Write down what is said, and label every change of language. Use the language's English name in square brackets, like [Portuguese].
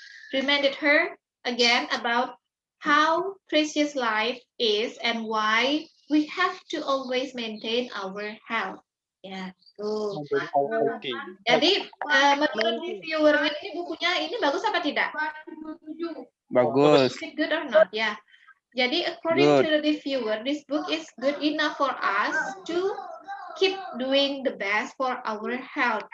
[English] Reminded her again about how precious life is and why we have to always maintain our health. [Indonesian] Ya, tuh. Jadi menurut reviewernya ini bukunya ini bagus apa tidak? Bagus. [English] Is it good or not? Ya. [Indonesian] Jadi [English] according to the reviewer, this book is good enough for us to keep doing the best for our health.